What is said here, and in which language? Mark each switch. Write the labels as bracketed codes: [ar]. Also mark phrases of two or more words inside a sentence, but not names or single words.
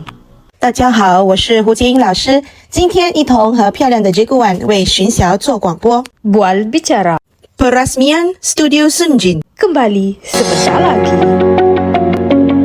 [zh] 大家好，我是胡洁英老师，今天一同和漂亮的杰古婉为巡校做广播。 [ms] Bual bicara. Perasmian Studio Sunjin. Kembali sebentar lagi.